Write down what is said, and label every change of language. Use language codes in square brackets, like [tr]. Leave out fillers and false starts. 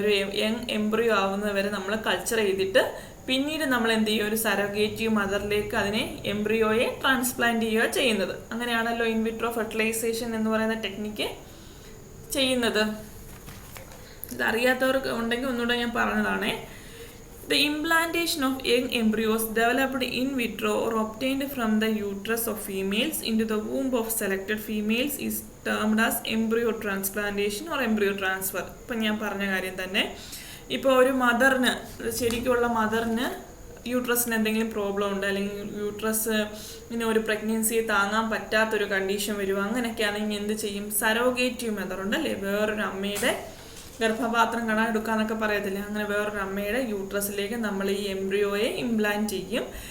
[ml] ഒരു young embryo ആവുന്നവരെ നമ്മൾ culture ചെയ്തിട്ട് പിന്നീട് നമ്മൾ എന്ത് ചെയ്യുക, ഒരു സറോഗേറ്റീവ് മദറിലേക്ക് അതിനെ എംബ്രിയോയെ ട്രാൻസ്പ്ലാന്റ് ചെയ്യുക ചെയ്യുന്നത്. അങ്ങനെയാണല്ലോ ഇൻ വിട്രോ ഫെർട്ടിലൈസേഷൻ എന്ന് പറയുന്ന ടെക്നിക്ക് ചെയ്യുന്നത്. ഇതറിയാത്തവർക്ക് ഉണ്ടെങ്കിൽ ഒന്നുകൂടെ ഞാൻ പറഞ്ഞതാണേ. [en] The implantation of young embryos developed in vitro or obtained from the uterus of females into the womb of selected females is termed as embryo transplantation or embryo transfer. [ml] ഇപ്പം ഞാൻ പറഞ്ഞ കാര്യം തന്നെ. ഇപ്പോൾ ഒരു മദറിന്, ശരിക്കുള്ള മദറിന് യൂട്രസിന് എന്തെങ്കിലും പ്രോബ്ലം ഉണ്ട്, അല്ലെങ്കിൽ യൂട്രസ് ഇങ്ങനെ ഒരു പ്രഗ്നൻസിയെ താങ്ങാൻ പറ്റാത്തൊരു കണ്ടീഷൻ വരുമോ, അങ്ങനെയൊക്കെയാണെങ്കിൽ എന്ത് ചെയ്യും, സറോഗേറ്റീവ് മെതഡ് ഉണ്ടല്ലേ. വേറൊരു അമ്മയുടെ ഗർഭപാത്രം കാണാൻ എടുക്കാന്നൊക്കെ പറയത്തില്ലേ, അങ്ങനെ വേറൊരു അമ്മയുടെ യൂട്രസിലേക്ക് നമ്മൾ ഈ എംബ്രിയോയെ ഇംപ്ലാന്റ് ചെയ്യും.